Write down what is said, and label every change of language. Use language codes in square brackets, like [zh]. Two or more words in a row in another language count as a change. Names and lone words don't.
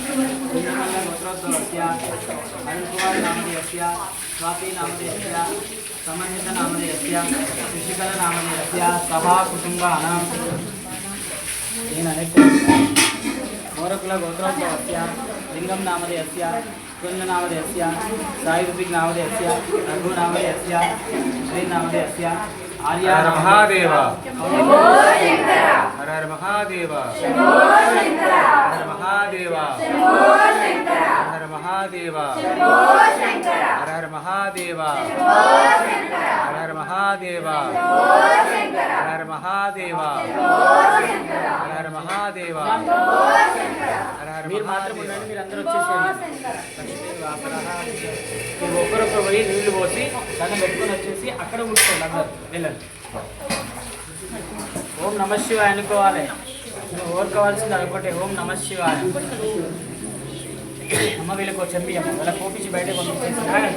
[sa] గోత్రోద్భవస్య అరుణ్ కుమార్ నామధేయస్య స్వాతి నామధేయస్య సమన్విత నామధేయస్య ఋషికల నామధేయస్య సహా కుటుంబానాం మోరకుల గోత్రోద్భవస్య లింగం నామధేయస్య कुंज नामधेयस्य साई ऋतिक नामधेयस्य रघु नामधेयस्य श्री नामधेयस्य आर्या हर महादेव शंभो शंकर हर हर महादेव शंभो शंकर हर महादेव शंभो शंकर हर महादेव शंभो शंकर हर हर महादेव शंभो शंकर हर हर महादेव शंभो शंकर हर हर महादेव शंभो शंकर हर हर महादेव शंभो शंकर हर हर [te] మీరు మాత్రం [sa] महादेव [te] ఉండండి, మీరు అందరూ [sa] शंभो [te] వచ్చేసేయండి. [sa] शंकर [te] మీరు ఒక్కరొక్కరు పోయి నీళ్లు పోసి దండం పెట్టుకొని వచ్చేసి అక్కడ కూర్చోండి అందరు వెళ్ళండి. [sa] ఓం నమ శివాయ [te] అనుకోవాలి. నువ్వు ఓర్కోవాల్సింది అనుకోండి. [sa] ఓం నమ శివాయ. [te] అమ్మ వీళ్ళకి చెంబి అమ్మ వాళ్ళ కోపించి బయటకు పంపించేసి రాగండి.